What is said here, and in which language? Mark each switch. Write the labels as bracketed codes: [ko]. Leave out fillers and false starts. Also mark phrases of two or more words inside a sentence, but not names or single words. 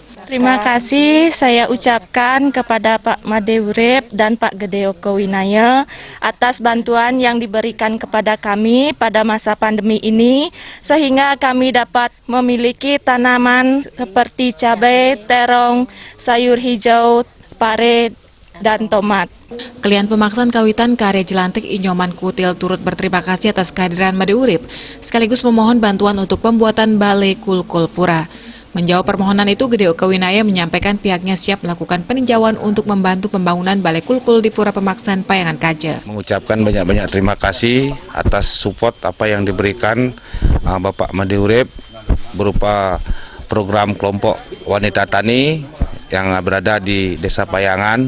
[id] Terima kasih saya ucapkan kepada Pak Imade Urip dan Pak Gede Okawinaya atas bantuan yang diberikan kepada kami pada masa pandemi ini, sehingga kami dapat memiliki tanaman seperti cabai, terong, sayur hijau, pare, dan tomat. Klien pemaksaan kawitan karya jelantik Inyoman Kutil turut berterima kasih atas kehadiran Imade Urip, sekaligus memohon bantuan untuk pembuatan Balai Kulkul Pura. Menjawab permohonan itu, Gede Okawinaya menyampaikan pihaknya siap melakukan peninjauan untuk membantu pembangunan Balai Kulkul di Pura Pemaksaan Payangan Kaje. Mengucapkan banyak-banyak terima kasih atas support apa yang diberikan Bapak Imade Urip berupa program kelompok wanita tani yang berada di Desa Payangan.